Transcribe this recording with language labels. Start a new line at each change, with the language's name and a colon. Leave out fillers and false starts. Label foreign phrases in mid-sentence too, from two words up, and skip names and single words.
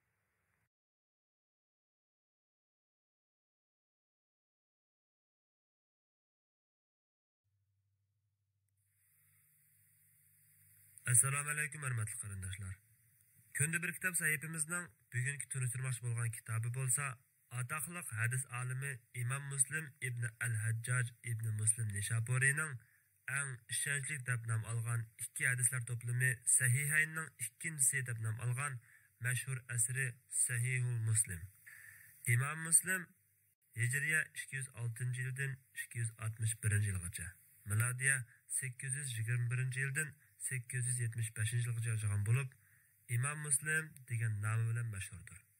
Uzbek: Assalomu alaykum hurmatli qarindoshlar. Kunda bir kitob sahifamizning bugungi tunishtirmoqchi bo'lgan kitobi bo'lsa, atoqliq hadis olimi Imom Muslim ibn al-Hajjaj ibn Muslim Nishaburining eng ishonchli deb nom olgan ikki hadislar to'plami Sahihaynning ikkinchisi deb nom olgan mashhur asri Sahihul Muslim. Imom Muslim Hijriya 206-yildan 261-yilgacha, milodiya 821-yildan 875-yilgacha yozgan bo'lib, Imom Muslim degan nomi bilan mashhurdir.